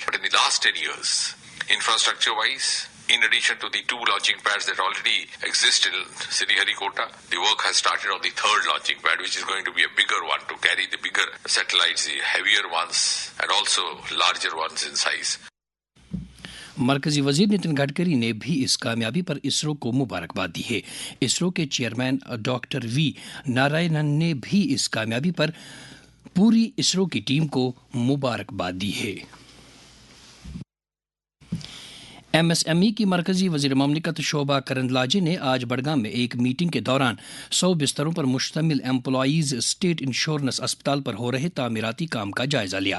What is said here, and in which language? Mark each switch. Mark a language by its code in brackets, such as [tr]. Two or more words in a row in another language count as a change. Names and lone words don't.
[en] But in the last 10 years, infrastructure-wise, in addition to the 2 launching pads that already exist in Sri Hari Kota, the work has started on the 3rd launching pad, which is going to be a bigger one to carry the bigger satellites, the heavier ones, and also larger ones in size. [ur] مرکزی وزیر نتن گڈکری نے بھی اس کامیابی پر اسرو کو مبارکباد دی ہے۔ اسرو کے چیئرمین ڈاکٹر وی نارائنن نے بھی اس کامیابی پر پوری اسرو کی ٹیم کو مبارکباد دی ہے۔ MSME کی مرکزی وزیر مملکت شوبھا کرندلاجے نے آج بڑگام میں ایک میٹنگ کے دوران 100 بستروں پر مشتمل امپلائیز اسٹیٹ انشورنس اسپتال پر ہو رہے تعمیراتی کام کا جائزہ لیا۔